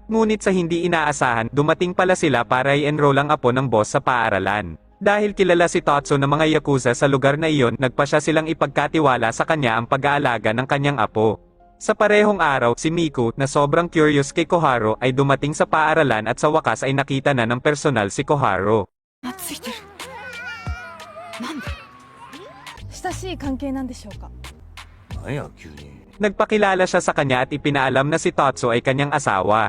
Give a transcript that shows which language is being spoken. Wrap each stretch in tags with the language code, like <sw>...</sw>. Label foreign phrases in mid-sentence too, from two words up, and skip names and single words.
<tl>Ngunit sa hindi inaasahan, dumating pala sila para i-enroll ang apo ng boss sa paaralan. Dahil kilala si Tatsu ng mga Yakuza sa lugar na iyon, nagpa siya silang ipagkatiwala sa kanya ang pag-aalaga ng kanyang apo. Sa parehong araw, si Miku, na sobrang curious kay Koharu, ay dumating sa paaralan at sa wakas ay nakita na ng personal si Koharu.</tl> <ja>ついてるなんで親しい関係なんでしょうか何や急に</ja> <tl>Nagpakilala siya sa kanya at ipinaalam na si Tatsu ay kanyang asawa.</tl>